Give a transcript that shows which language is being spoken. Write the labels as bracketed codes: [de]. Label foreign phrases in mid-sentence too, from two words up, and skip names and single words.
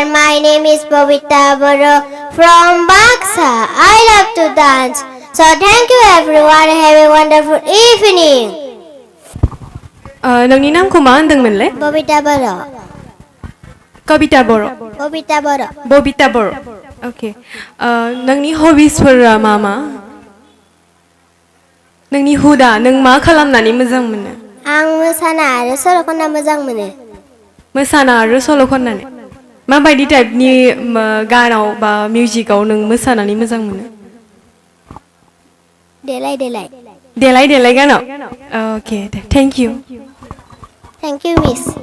[en] My name is Basumatary from Baksa. I love to dance. So thank you, everyone. Have a wonderful evening. [brx] नोंनि नामखौ मा होनदोंमोनलाय? Basumatary. कविता बर'। बबिता बर'। Okay. नोंनि हबिसफोरा मा? नोंनि हुदा नों मा खालामनानै मोजां मोनो? आं मोसाना आरो सल' खनना मोजां मोनो। मोसाना आरो सल' खननानै माबायदि टाइपनि गानाव बा मिउजिकआव नों मोसानानै मोजां मोनो? देलाय गानाव। [en] Okay, thank you. Thank you, miss.